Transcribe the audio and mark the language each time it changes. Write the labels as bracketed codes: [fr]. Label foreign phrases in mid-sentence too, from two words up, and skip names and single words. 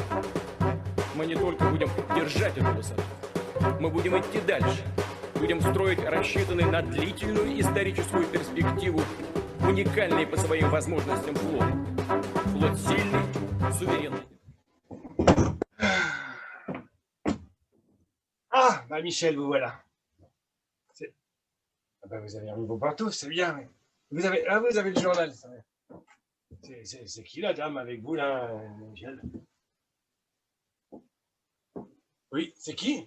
[ru] Мы не только будем держать эту высоту, мы будем идти дальше, будем строить рассчитанный на длительную историческую перспективу уникальный по своим возможностям флот. Флот сильный, суверенный. [fr] Ah, bah Michel, vous voilà. ben, vous avez remis vos pantoufles, c'est bien. Vous avez le journal. C'est qui la dame avec vous, là, Michel? Oui, c'est qui?